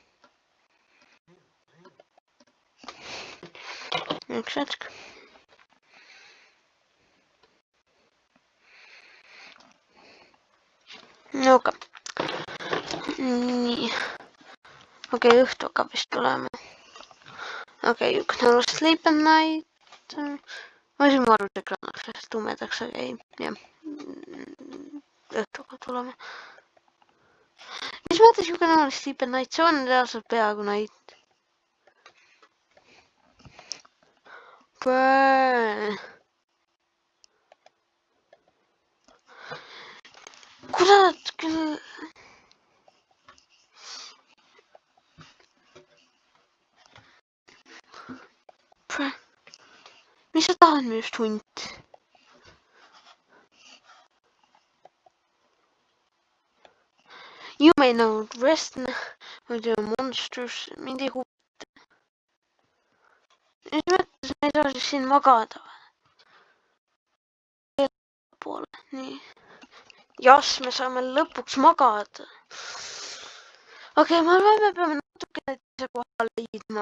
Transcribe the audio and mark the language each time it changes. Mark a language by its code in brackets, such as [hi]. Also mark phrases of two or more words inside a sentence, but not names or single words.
[et] Üks hetk. Okei. Nii. Okei, õhtu hakkab vist tulema. Okei, [en] you can never sleep at night. [et] Ma siin arvan, et ekraan tumedaks, aga ei. Jah. Õhtu hakkab tulema. Mis mõttes [en] you can never sleep at night? [et] See on reaalselt peaaegu night. Kurat küll. Mis sa tahad minust, hunt? [en] You may know rest with your monsters. [et] Mind ei huvita. Mis mõttes me ei saa siis siin magada? Poole, nii. Jas, me saame lõpuks magada. Okei, ma arvan, me peame natukene teise koha leidma.